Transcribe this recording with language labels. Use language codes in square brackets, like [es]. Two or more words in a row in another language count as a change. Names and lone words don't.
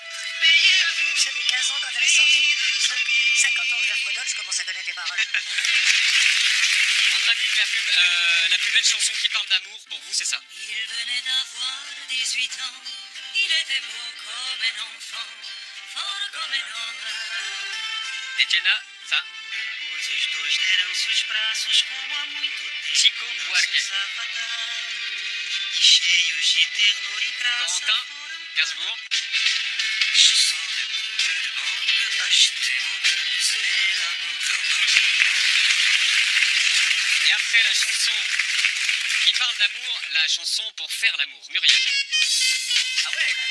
[fr] J'avais 15 ans quand elle est sortie. 50 ans que je la fredonne, je commence à connaître les paroles. Andranik, la plus belle chanson qui parle d'amour, pour vous, c'est ça. Il venait d'avoir 18 ans. Il était beau comme un enfant, fort comme un homme. Et Jenna, ça. [pt] Os dois deram-se os braços como há muito tempo. Chico Buarque. E cheios de ternura e graça. [fr] Corentin, Gainsbourg. Je sens de boules de bande acheter mon camisole à mon corps. Et après la chanson qui parle d'amour, la chanson pour faire l'amour. Muriel. Ah ouais.